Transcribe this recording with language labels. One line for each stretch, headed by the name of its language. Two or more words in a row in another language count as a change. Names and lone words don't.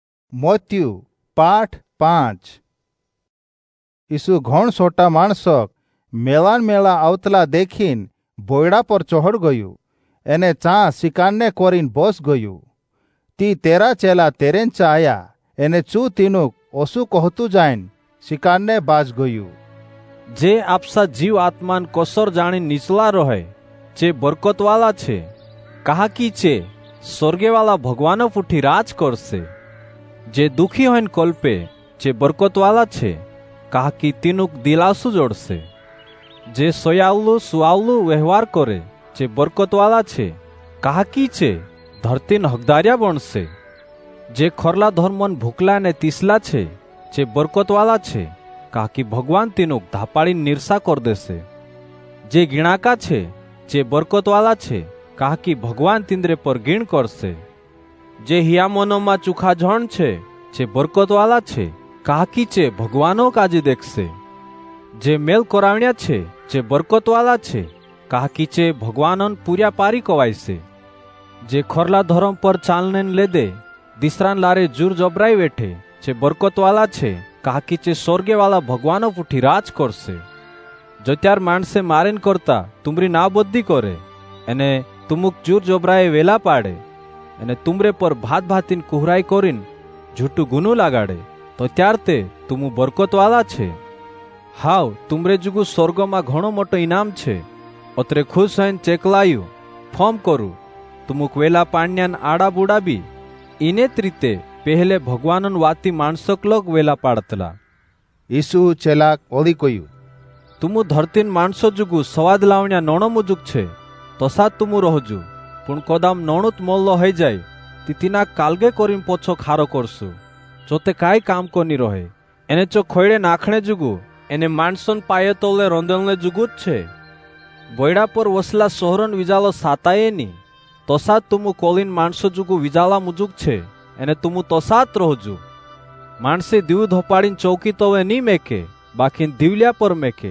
Bhili: मत्त्यु पाठ 5। ईसु घण सोटा माणसोक मेलान मेला आवतला देखीन बोयड़ा पर चढ़ गयु। एने चा शिकारने कोरीन बोस गयु। ती तेरा चेला तेरेन चा आया। एने चू तीनुक ओसु कहतु जाइन शिकारने बाज गयु। जे आपसा जीव आत्मान कोसर जाणी निचला रहे चे बरकतवाला छे, कहा की चे स्वर्गेवाला भगवानो फूटी राज करसे। जे दुखी होइन कल्पे चे बरकतवाला छे, कहा की तीनुक दिलासु जोड़से। जे सोयावलु सुआवलु व्यवहार करे चे बरकतवाला छे, कहा की चे धरतीन हकदारिया बनसे। जे खरला धर्मन भूखला ने तीसला छे चे बरकतवाला छे, कहा की भगवान तीनुक धापाड़ी निरसा कर देसे। जे गिणाका छे चे बरकतवाला छे, कहा की भगवान तिंद्रे पर गिण करसे। जे हियामोनोमा चुखा जण छे चे बरकतवाला छे, कहा की चे भगवानो काजी देखसे। जे मेल कोरावण्या छे चे बरकतवाला छे, कहा की चे भगवानन पूर्या पारी कवायसे। जे खरला धर्म पर चालने लेदे दिसरान लारे जुर जबराई बैठे चे बरकतवाला छे, कहा की चे स्वर्गे वाला भगवानो फूटी राज करसे। जो त्यार माणसे मारेन करता तुमरी नाबुद्धी करे एने तुमुक जुर जबराए वेला पाड़े एने तुमरे पर भात भातीन कुहराई कोरीन झूठू गुनु लगाड़े, तो त्यार ते तुमु बरकतवाला छे। हाव तुमरे जुगु स्वर्गमा घणो मोटो इनाम छे। अत्रे खुश होईन चेकलायु फॉर्म करू तुमुक वेला पाण्यान आड़ा बुड़ा बी इनेत रीते पहले भगवानन वाती माणसक लोग वेला पाड़तला। ईसु चेलाक ओली कयु, तुमु धरतीन माणसो जुगु सवाद लावण्या नोणो मुजुक छे तसा तुमु रहजु, पण कदाम नोणुत मोल्लो हई जाय तितिना कालगे करीन पोछो खारो करसु। जोते काई काम कोनी रहे एने चो खोयड़े नाखणे जुगु एने माणसन पाये तोले रोंदेलने जुगुत छे। बोयड़ा पर वसला सोहरन विजालो साताये नी तसा तुमु कोलिन माणसो जुगु विजाला मुजुक छे एने तुमु तसात रहजु। माणसे दीव धोपाड़ीन चौकी तोवे नी मेके, बाकी दीवल्या पर मेके।